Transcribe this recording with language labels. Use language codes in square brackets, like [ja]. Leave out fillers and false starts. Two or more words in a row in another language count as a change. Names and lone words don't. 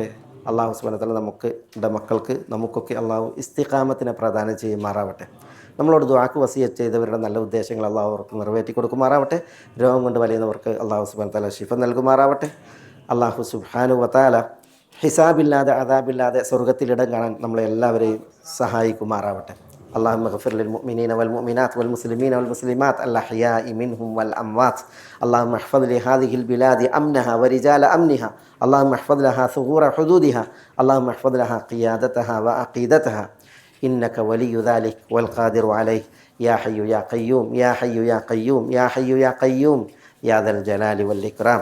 [ar] الله سبحانه وتعالى [ml] നമ്മുടെ മക്കൾക്ക് നമുക്കൊക്കെ അള്ളാഹു ഇസ്തിഖാമത്തിനെ പ്രദാനം ചെയ്യുമാറാവട്ടെ. നമ്മളോട് ദുആക്ക് വസിയത്ത് ചെയ്തവരുടെ നല്ല ഉദ്ദേശങ്ങൾ അള്ളാഹു അവർക്ക് നിറവേറ്റി കൊടുക്കുമാറാവട്ടെ. രോഗം കൊണ്ട് വലയുന്നവർക്ക് [ar] الله سبحانه وتعالى [ml] ശിഫ നൽകുമാറാവട്ടെ. [ar] الله سبحانه وتعالى [ml] ഹിസാബില്ലാതെ അദാബില്ലാതെ സ്വർഗ്ഗത്തിലിടം കാണാൻ നമ്മളെ എല്ലാവരെയും സഹായിക്കുമാറാവട്ടെ. [ar] اللهم اغفر للمؤمنين والمؤمنات والمسلمين والمسلمات الأحياء منهم والأموات. اللهم احفظ لهذه البلاد أمنها ورجال أمنها. اللهم احفظ لها ثغور حدودها. اللهم احفظ لها قيادتها وعقيدتها. إنك ولي ذلك والقادر عليه. يا حي يا قيوم يا حي يا قيوم يا حي يا قيوم يا ذا الجلال والإكرام.